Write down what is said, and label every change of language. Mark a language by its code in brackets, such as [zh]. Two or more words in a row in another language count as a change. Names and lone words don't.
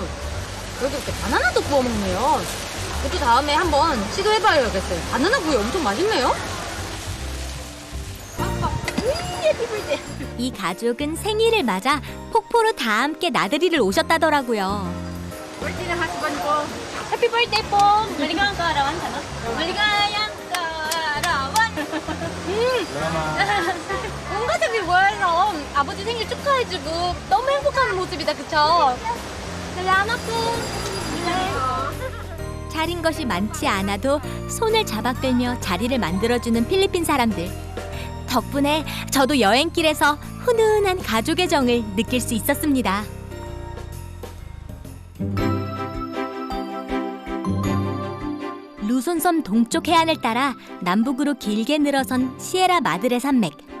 [ko] 여기 이렇게 바나나도 구워 먹네요. 저도 다음에 한번 시도해봐야겠어요. 바나나 구이 엄청 맛있네요. 이 가족은 생일을 맞아 폭포로 다 함께 나들이를 오셨다더라고요. [en] Happy birthday po! [tl] Maligayang kaarawan ka, no? Maligayang kaarawan! [ko] 온 가족이 모여서 아버지 생일 축하해주고 너무 행복한 모습이다, 그쵸? [tl] salamat po! [ko] 차린 것이 많지 않아도 손을 잡아 끌며 자리를 만들어주는 필리핀 사람들. 덕분에 저도 여행길에서 훈훈한 가족의 정을 느낄 수 있었습니다. 루손섬 동쪽 해안을 따라 남북으로 길게 늘어선 시에라 마드레 산맥.